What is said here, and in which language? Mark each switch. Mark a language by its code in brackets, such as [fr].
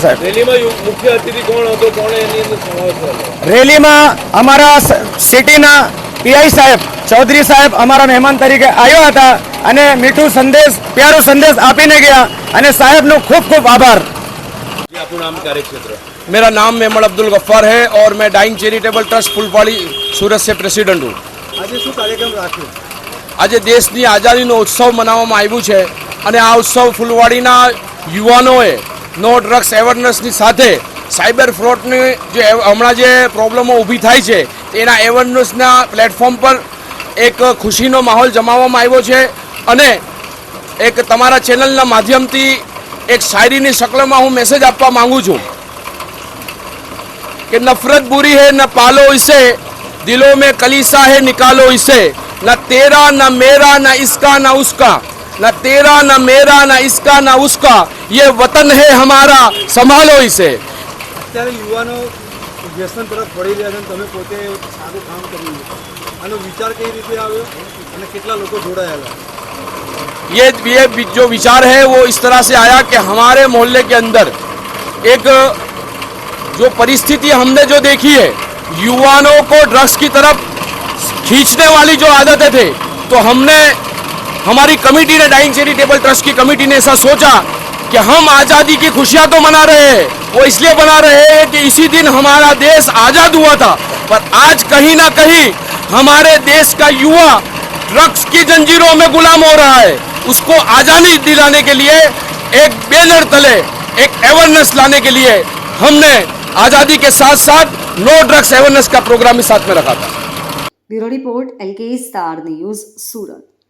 [gu] સાહેબ, રેલીમાં મુખ્ય અતિથિ કોણ હતો, કોણે એની અંદર સમાવેશ કર્યો? રેલીમાં અમારા સિટીના પીઆઈ સાહેબ ચૌધરી સાહેબ અમારા મહેમાન તરીકે આવ્યા હતા અને મીઠું સંદેશ, પ્યારો સંદેશ આપીને ગયા અને સાહેબનો ખૂબ ખૂબ આભાર. [hi] आपका नाम, कार्यक्षेत्र? मेरा नाम मेमण अब्दुल गफ्फार है और मैं डाइंग चैरिटेबल ट्रस्ट फुलवाड़ी सूरत से प्रेसिडेंट हूँ. [gu] આજે શું કાર્યક્રમ રાખ્યો? આજે દેશની આઝાદીનો ઉત્સવ મનાવવામાં આવ્યું છે અને આ ઉત્સવ ફૂલવાડીના યુવાનોએ નો ડ્રગ્સ અવેરનેસની સાથે સાયબર ફ્રોડની જે હમણાં જે પ્રોબ્લેમો ઊભી થાય છે તેના અવેરનેસના પ્લેટફોર્મ પર એક ખુશીનો માહોલ જમાવવામાં આવ્યો છે. અને એક તમારા ચેનલના માધ્યમથી એક શાયરીની શક્લમાં હું મેસેજ આપવા માંગુ છું [hi] कि नफरत बुरी है न पालो इसे, दिलों में कलीसा है निकालो इसे, न तेरा न मेरा न इसका न उसका, न तेरा न मेरा न इसका न उसका, ये वतन है हमारा संभालो इसे. [gu] અત્યારે યુવાનો વ્યસન તરફ વળી રહ્યા છે અને તમે પોતે સારું કામ કર્યું, આનો વિચાર કઈ રીતે આવ્યો અને કેટલા લોકો જોડાયેલા? [hi] ये जो विचार है वो इस तरह से आया कि हमारे मोहल्ले के अंदर एक जो परिस्थिति हमने जो देखी है, युवाओं को ड्रग्स की तरफ खींचने वाली जो आदतें थे, तो हमने, हमारी कमेटी ने, डाइंग चैरिटेबल ट्रस्ट की कमेटी ने ऐसा सोचा कि हम आज़ादी की खुशियां तो मना रहे हैं, वो इसलिए मना रहे हैं कि इसी दिन हमारा देश आज़ाद हुआ था, पर आज कहीं ना कहीं हमारे देश का युवा ड्रग्स की जंजीरों में गुलाम हो रहा है. उसको आज़ादी दिलाने के लिए एक बैनर तले एक अवेयरनेस लाने के लिए हमने आज़ादी के साथ साथ नो ड्रग्स अवेयरनेस का प्रोग्राम भी साथ में रखा था। [gu] Bureau report LK star news Surat.